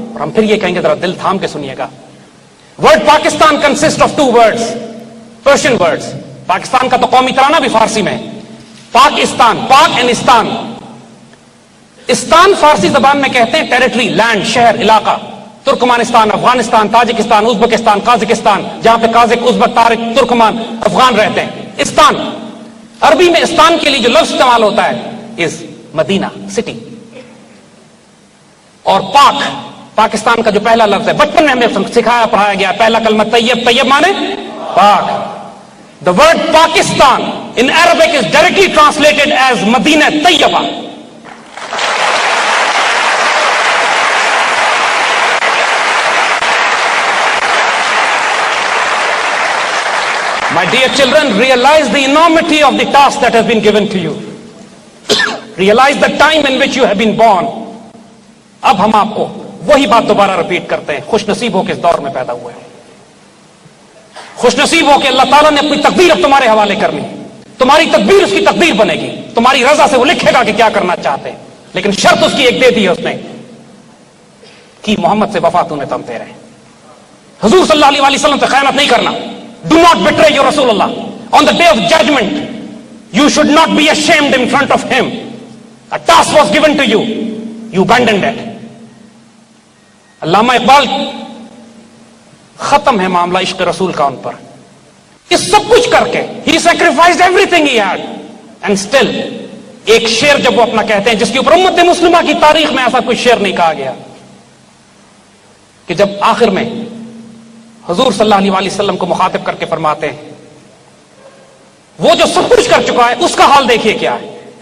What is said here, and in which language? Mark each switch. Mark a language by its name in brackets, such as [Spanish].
[Urdu] اور ہم پھر یہ کہیں گے, ذرا دل تھام کے سنیے گا. [English] Word Pakistan consists of 2 words, Persian words. [Urdu] Pakistan کا تو قومی ترانہ بھی فارسی میں ہے. پاکستان, پاک اینڈ استان. استان فارسی زبان میں کہتے ہیں ٹیریٹری، لینڈ، شہر، علاقہ. Turkmenistan, Afghanistan, Tajikistan, Uzbekistan, Kazakhstan, جہاں پہ قازق، ازبک، تارک، ترکمان، افغان رہتے ہیں. استان. عربی میں استان کے لیے جو لفظ استعمال ہوتا ہے از مدینہ، سٹی. اور پاک، پاکستان کا جو پہلا لفظ ہے، بچپن میں ہمیں سکھایا پڑھایا گیا، پہلا کلمہ طیب. طیب مانے پاک. [English] The word Pakistan in Arabic is directly translated as Madinah Tayyibah. My dear children, realize the enormity of the task that has been given to you. Realize the time in which you have been born. [Urdu] اب ہم آپ کو وہی بات دوبارہ repeat کرتے ہیں، خوش نصیب ہو کے اس دور میں پیدا ہوئے ہیں. خوش نصیب ہو کہ اللہ تعالیٰ نے اپنی تقدیر اب تمہارے حوالے کرنی. تمہاری تدبیر اس کی تقدیر بنے گی، تمہاری رضا سے وہ لکھے گا کہ کیا کرنا چاہتے ہیں. لیکن شرط اس کی ایک دے دی ہے اس نے کہ محمد سے وفا تمہیں تمتے رہے. حضور صلی اللہ علیہ وسلم سے خیانت نہیں کرنا. [English] Do not betray your Rasulullah. On the day of judgment, you should not be ashamed in front of him. A task was given to you. You abandoned it. [Urdu] علامہ اقبال، ختم ہے معاملہ عشق رسول کا ان پر. اس سب کچھ کر کے [English] he sacrificed everything he had and still [Urdu] ایک شعر جب وہ اپنا کہتے ہیں جس کے اوپر امت مسلمہ کی تاریخ میں ایسا کوئی شعر نہیں کہا گیا، کہ جب آخر میں حضور صلی اللہ علیہ وسلم کو مخاطب کر کے فرماتے ہیں وہ جو سب کچھ کر چکا ہے اس کا حال دیکھیے کیا ہے.